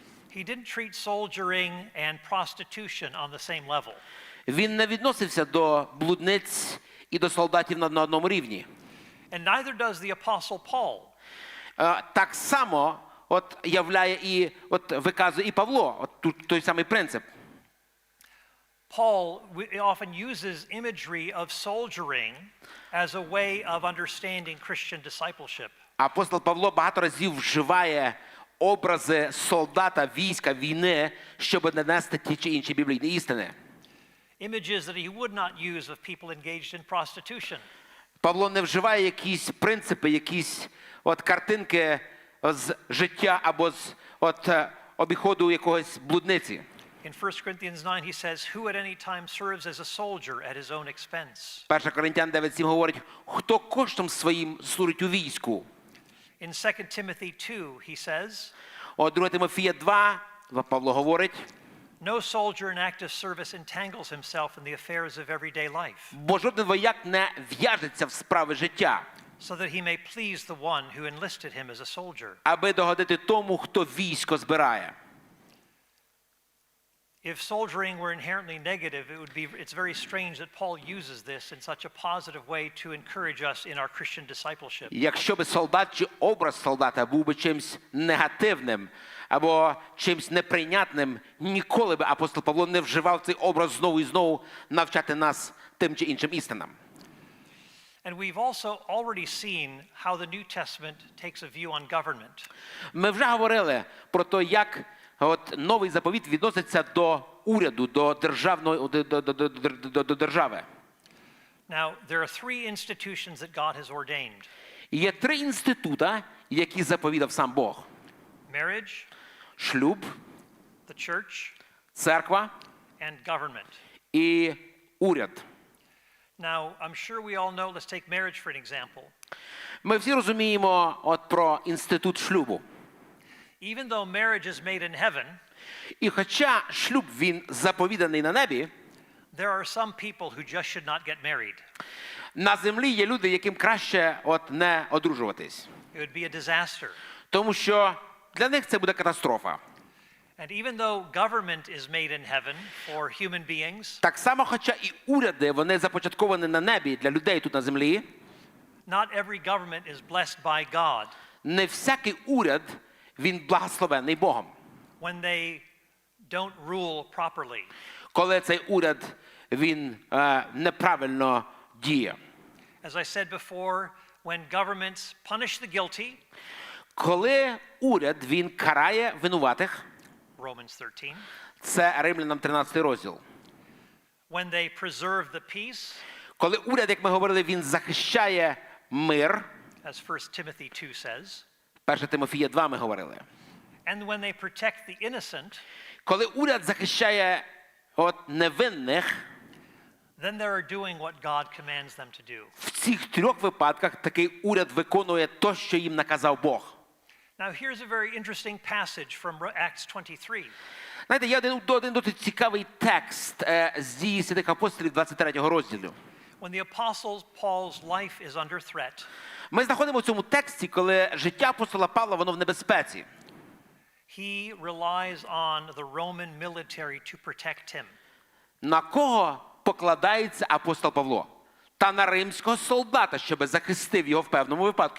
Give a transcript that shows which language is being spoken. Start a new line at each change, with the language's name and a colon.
English: he didn't treat soldiering and prostitution on the same level.
Ukrainian: Він не відносився до блудниць і до солдатів на одному рівні.
English: And neither does the Apostle Paul.
Ukrainian: Так само являє і виказує і Павло, той самий принцип.
English: Paul often uses imagery of soldiering as a way of understanding Christian discipleship.
Ukrainian: Апостол Павло багато разів вживає образи солдата, війська, війни, щоб нанести ті чи інші біблійні істини.
English: Images that he would not use of people engaged in prostitution.
Ukrainian: Павло не вживає якісь принципи, якісь картинки з життя або з обіходу якогось блудниці.
English: In 1 Corinthians 9 he says, who at any time serves as a soldier at his own expense.
Ukrainian: 1 Коринтян 9:7 говорить, хто коштом своїм служить у війську.
English: In 2 Timothy 2 he says,
Ukrainian: 2 Тимофія 2 Павло говорить,
English: no soldier in active service entangles himself in the affairs of everyday life.
Ukrainian: бо жоден вояк не в'яжеться в справи життя.
English: so that he may please the one who enlisted him as a soldier.
Ukrainian: Аби догодити тому, хто військо збирає.
English: If soldiering were inherently negative, it's very strange that Paul uses this in such a positive way to encourage us in our Christian discipleship.
Ukrainian: Якщо би солдат чи образ солдата був би чимсь негативним або чимсь неприйнятним, ніколи би апостол Павло не вживав цей образ знову і знову навчати нас тим чи іншим істинам.
English: And we've also already seen how the New Testament takes a view on government.
Ukrainian: Ми вже говорили про те, як новий заповіт відноситься до уряду, до держави.
English: Now, there are three institutions that God has ordained.
Ukrainian: Є три інститута, які заповідав сам Бог.
English: Marriage,
Ukrainian: шлюб,
English: the church,
Ukrainian: церква
English: and government.
Ukrainian: І уряд.
English: Now, I'm sure we all know, let's take marriage for an example.
Ukrainian: Ми всі розуміємо про інститут шлюбу.
English: Even though marriage is made in heaven,
Ukrainian: і хоча шлюб він заповіданий на небі,
English: there are some people who just should not get married.
Ukrainian: На землі є люди, яким краще не одружуватись.
English: It would be a disaster.
Ukrainian: Тому що для них це буде катастрофа.
English: And even though government is made in heaven for human beings,
Ukrainian: так само, хоча і уряди, вони започатковані на небі для людей тут на землі,
English: not every government is blessed by God.
Ukrainian: Не всякий уряд він благословений Богом.
English: When they don't rule properly.
Ukrainian: Коли цей уряд він неправильно діє.
English: As I said before, when governments punish the guilty,
Ukrainian: коли уряд він карає винуватих,
English: Romans 13,
Ukrainian: це Римлянам 13 розділ.
English: when they preserve the peace,
Ukrainian: коли уряд, як ми говорили, він захищає мир,
English: as 1 Timothy 2 says,
Ukrainian: 1 Тимофія 2 ми говорили.
English: And when they protect the innocent,
Ukrainian: коли уряд захищає невинних,
English: then they are doing what God commands them to do.
Ukrainian: В цих трьох випадках такий уряд виконує те, що їм наказав Бог.
English: Now here's a very interesting passage from Acts 23.
Ukrainian: Знаєте, є один досить цікавий текст з Дії святих апостолів 23 розділу.
English: When the apostle Paul's life is under threat.
Ukrainian: Ми знаходимо в цьому тексті, коли життя апостола Павла, воно в небезпеці.
English: He relies on the Roman military to protect him.
Ukrainian: На кого покладається апостол Павло? Та на римського солдата, щоб захистив його в певному випадку.